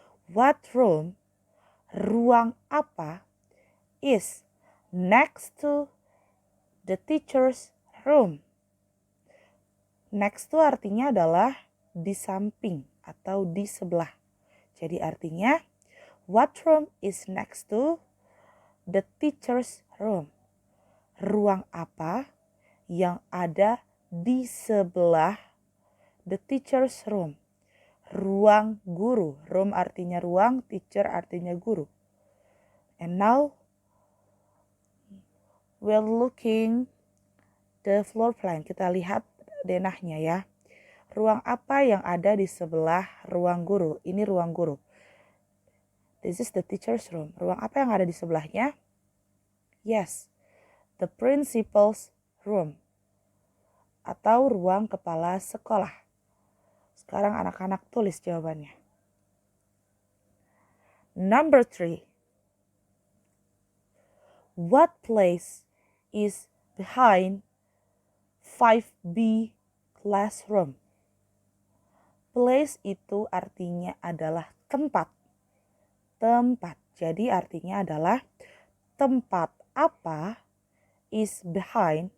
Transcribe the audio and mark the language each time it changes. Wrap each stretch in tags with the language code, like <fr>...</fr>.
<en>What room,</en> <id>ruang apa,</id> <en>is next to the teacher's room? Next to</en> <id>artinya adalah di samping atau di sebelah. Jadi artinya,</id> <en>what room is next to the teacher's room?</en> <id>Ruang apa yang ada di sebelah</id> <en>the teacher's room?</en> <id>Ruang guru. Room artinya ruang, teacher artinya guru.</id> <en>And now we're looking the floor plan.</en> <id>Kita lihat denahnya ya. Ruang apa yang ada di sebelah ruang guru? Ini ruang guru.</id> <en>This is the teacher's room.</en> <id>Ruang apa yang ada di sebelahnya?</id> <en>Yes, the principal's room,</en> <id>atau ruang kepala sekolah. Sekarang anak-anak tulis jawabannya.</id> <en>Number 3. What place is behind 5B classroom?</en> <id>Place itu artinya adalah tempat. Tempat. Jadi artinya adalah tempat apa</id> <en>is behind.</en>